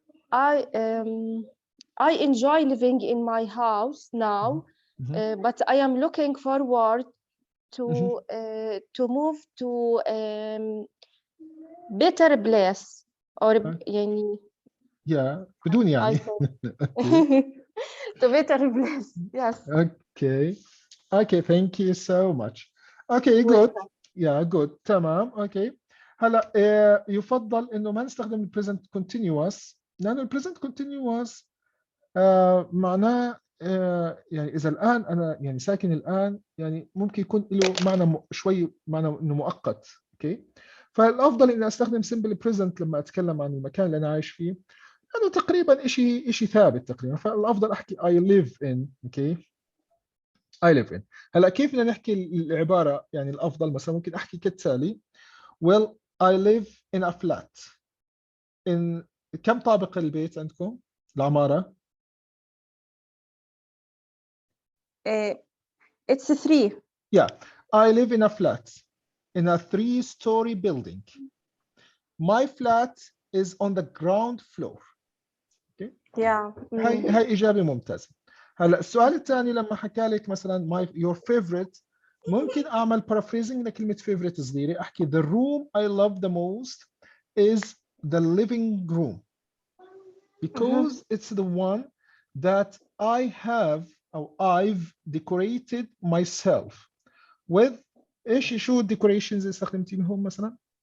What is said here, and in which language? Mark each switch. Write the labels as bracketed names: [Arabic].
[English] I enjoy living in my house now, but I am looking forward to move to better place or [Arabic] يعني yeah بدون يعني. [English] to better place. Yes. Okay, thank you so much. Okay, good. Yeah, good. [Arabic] تمام. [English] Okay. [Arabic] هلا يفضل انه ما نستخدم ال present continuous لانه ال present continuous معناه يعني اذا الان انا يعني ساكن الان يعني ممكن يكون له معنى شوي معنى انه مؤقت. اوكي، فالافضل اني استخدم simple present لما اتكلم عن المكان اللي انا عايش فيه لانه تقريبا شيء ثابت تقريبا، فالافضل احكي [English] I live in. Okay, I live in. [Arabic] هلا كيف بدنا نحكي العباره؟ يعني الافضل مثلا ممكن احكي كالتالي [English] well I live in a flat. [Arabic] in كم طابق البيت عندكم العماره؟ [English] It's 3. Yeah, I live in a flat in a 3-story building. My flat is on the ground floor. Okay. Yeah. [Arabic] هاي إجابة ممتازة. هلا السؤال الثاني لما حكى لك مثلا [English] your favorite [Arabic] ممكن أعمل [English] paraphrasing [Arabic] لكلمة [English] favorite [Arabic] صغيرة، أحكي [English] the room I love the most is the living room because it's the one that I have or I've decorated myself with. [Arabic] شو decorations اللي استخدمتيهم مثلا؟